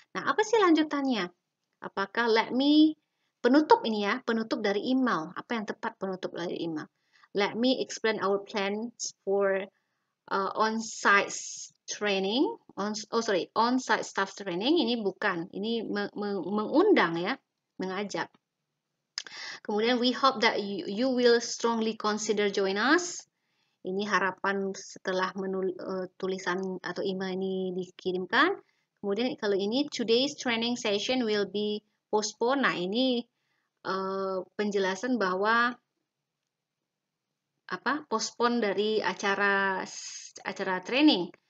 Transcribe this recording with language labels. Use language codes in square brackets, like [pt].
[id] Nah, apa sih lanjutannya? Apakah penutup ini ya, penutup dari email. Apa yang tepat penutup dari email? [en] Let me explain our plans for on-site training. [id] On-site staff training ini bukan, ini mengundang ya, mengajak. Kemudian [en] we hope that you will strongly consider join us. [id] Ini harapan setelah tulisan atau email ini dikirimkan. Kemudian kalau ini [en] today's training session will be postponed. [id] Nah, ini penjelasan bahwa postpone dari acara training.